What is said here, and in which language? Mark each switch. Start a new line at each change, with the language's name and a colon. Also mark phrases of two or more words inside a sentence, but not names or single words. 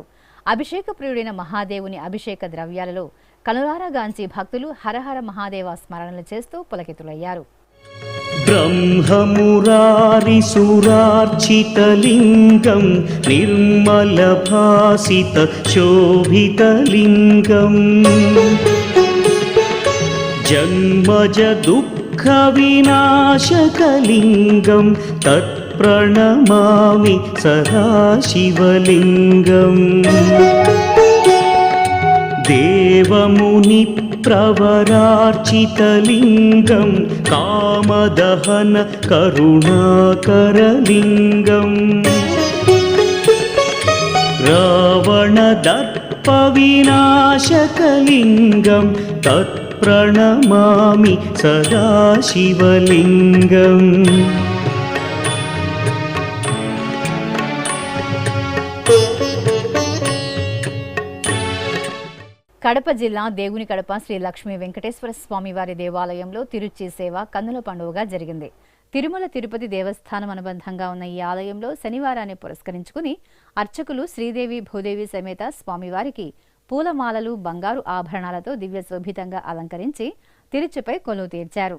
Telugu: అభిషేక ప్రియుడైన మహాదేవుని అభిషేక ద్రవ్యాలలో కనులారాగాంచి భక్తులు హరహర మహాదేవ స్మరణలు చేస్తూ పులకితులయ్యారు.
Sanskrit: బ్రహ్మమురారి సురార్చితలింగం నిర్మల భాసిత శోభితలింగం జన్మజ దుఃఖ दुःखविनाशकलिङ्गं तत्प्रणमामि सदा शिवलिङ्गम् देवमुनिप्रवरार्चितलिङ्गं कामदहन करुणाकरलिङ्गम् रावणदर्पविनाशकलिङ्गं तत्प्रणमामि सदा शिवलिङ्गम्
Telugu: కడప జిల్లా దేవుని కడప శ్రీ లక్ష్మీ వెంకటేశ్వర స్వామి వారి దేవాలయంలో తిరుచి సేవ కన్నుల పండుగగా జరిగింది. తిరుమల తిరుపతి దేవస్థానం అనుబంధంగా ఉన్న ఈ ఆలయంలో శనివారాన్ని పురస్కరించుకుని అర్చకులు శ్రీదేవి భూదేవి సమేత స్వామివారికి పూలమాలలు బంగారు ఆభరణాలతో దివ్య శోభితంగా అలంకరించి తిరుచిపై కొలువు తీర్చారు.